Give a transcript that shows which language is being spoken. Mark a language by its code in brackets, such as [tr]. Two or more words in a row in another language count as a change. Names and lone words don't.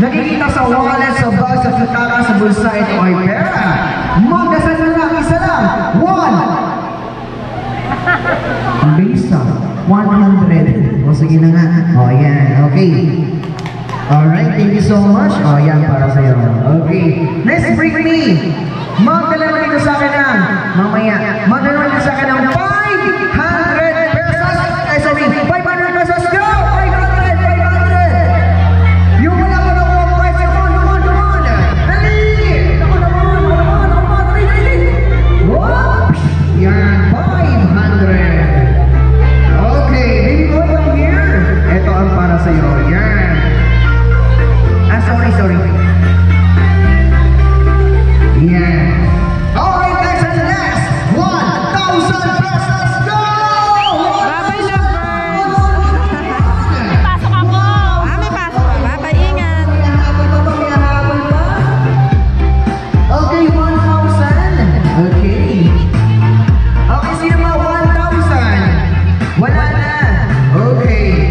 [tl] nakikita sa wallet, sa bag, sa kataka, sa bulsa, ito ay pera. Magdasal na lang, isa lang. 1. Ang bilis ah. 100. O sige na nga. O yan, okay. [en] Alright, thank you so much. [tl] O yan, para sa'yo. [en] Okay. Let's bring me. [tl] Magdala na dito sa akin ng, mamaya, magdala na dito sa akin ng 500 pesos. [en] Ay, sorry, 500 pesos. Go! 500! [tl] Yung wala ko na mga price. [en] Come on. Dali! Come on. [tl] Dali! Whoop! Yan, 500. [en] Okay, baby boy, come here. [tl] Ito ang para sa'yo. Yan. Ah, sorry. Yan. [en] Alright, guys, and the last 1,000 pesos. Go! Bye-bye, lovers! [tl] Pasok ako! May pasok pa. Bye-bye, ingat! Okay, 1,000. Okay. Okay, sino ba? 1,000. Wala na. Okay.